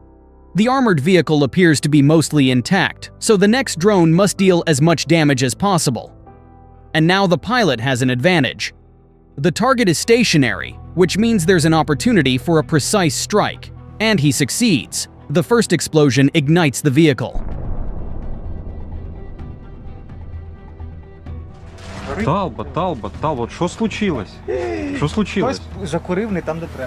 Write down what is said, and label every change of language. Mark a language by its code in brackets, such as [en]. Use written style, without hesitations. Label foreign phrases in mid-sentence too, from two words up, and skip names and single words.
[en] The armored vehicle appears to be mostly intact, so the next drone must deal as much damage as possible. And now the pilot has an advantage. The target is stationary, which means there's an opportunity for a precise strike, and he succeeds. The first explosion ignites the vehicle. [uk] Талбот, що случилось? Що случилось? Хтось закурив не там, де треба.